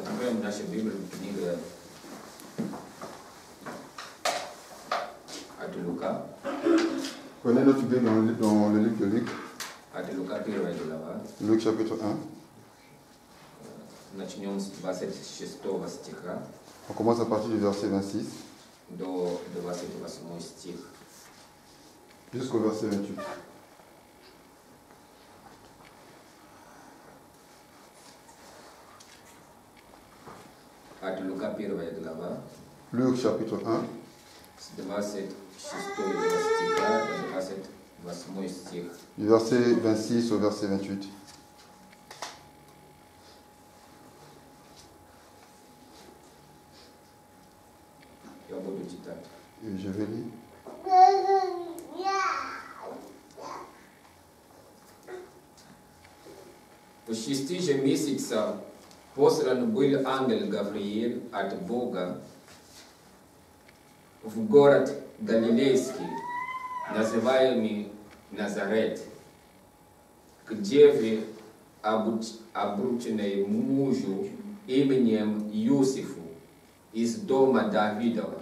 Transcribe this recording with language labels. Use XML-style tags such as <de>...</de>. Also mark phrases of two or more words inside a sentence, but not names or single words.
<ru>Откроем нашу Библию, книга от Лука.</ru> <fr>Prenez notre Bible dans le livre de Luc.</fr> <ru>От Лука, первая глава.</ru> <fr>Luc chapitre 1.</fr> <ru>Начнем с 26 стиха</ru> <fr>On commence à partir du verset 26</fr> <ru>до 28 стих.</ru> <fr>jusqu'au verset 28.</fr> <ru>От Лука, первая глава.</ru> <fr>Luc chapitre 1,</fr> <ru>С 26 стиха до 28 стих.</ru> <fr>du verset 26 au verset 28.</fr> <ru>Я буду читать.</ru> <fr>Et je vais lire.</fr> <ru>В 6 же месяцах послан был ангел Гавриил от Бога в город Галилейский, называемый Назарет, к деве, обрученной мужу именем Иосифу из дома Давидова.</ru>